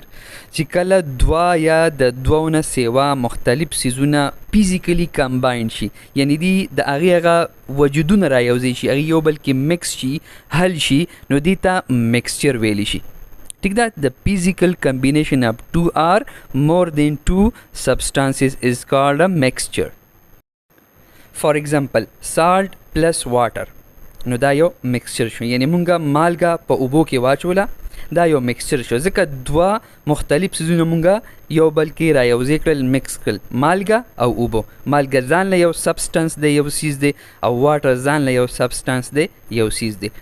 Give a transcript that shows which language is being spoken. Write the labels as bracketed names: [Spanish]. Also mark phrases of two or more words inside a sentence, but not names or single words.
[Pashto] چې کله دوه یا د دوو نه سیوا مختلف څیزونه [English] physically combine [Pashto] شي، یعنی دی د هغې هغه وجودونه را یوځای شي، هغې یو بل کې مکس شي، حل شي، نو دې ته میکسچر ویلی شي. ٹھیک ده، د [English] physical combination of two or more than two substances is called a mixture. for example salt plus water, [Pashto] نو دا یو میکسچر شو، یعنی مونږه مالګه په اوبو کې واچوله، دا یو میکسچر شو، ځکه دوه مختلف څیزونه مونږه یو بل کې را یوځای کړل، میکس کړل، مالګه او اوبو. مالګه ځان له یو سبسټنس دی، یو څیز دی، او واټر ځان له یو سبسټنس دی، یو څیز دی.